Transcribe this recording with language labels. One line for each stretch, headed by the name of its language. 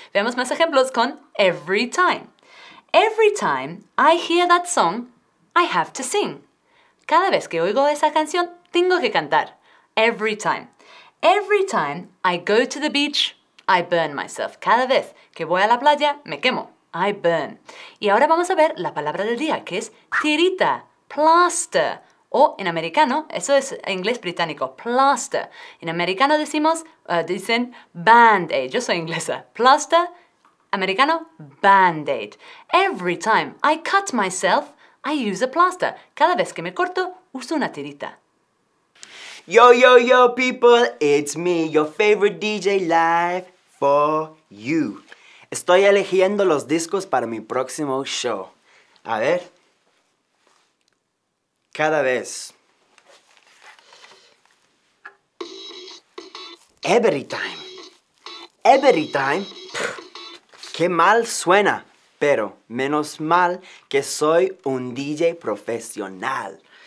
Spanish: Veamos más ejemplos con every time.
English: Every time I hear that song, I have to sing.
Spanish: Cada vez que oigo esa canción, tengo que cantar.
English: Every time. Every time I go to the beach, I burn myself.
Spanish: Cada vez que voy a la playa, me quemo.
English: I burn.
Spanish: Y ahora vamos a ver la palabra del día, que es tirita, plaster. O en americano, eso es inglés británico, plaster. En americano dicen band-aid. Yo soy inglesa.
English: Plaster, americano, band-aid. Every time I cut myself, I use a plaster.
Spanish: Cada vez que me corto, uso una tirita.
English: Yo, people, it's me, your favorite DJ live for you.
Spanish: Estoy eligiendo los discos para mi próximo show. A ver. Cada vez.
English: Every time.
Spanish: Qué mal suena, pero menos mal que soy un DJ profesional.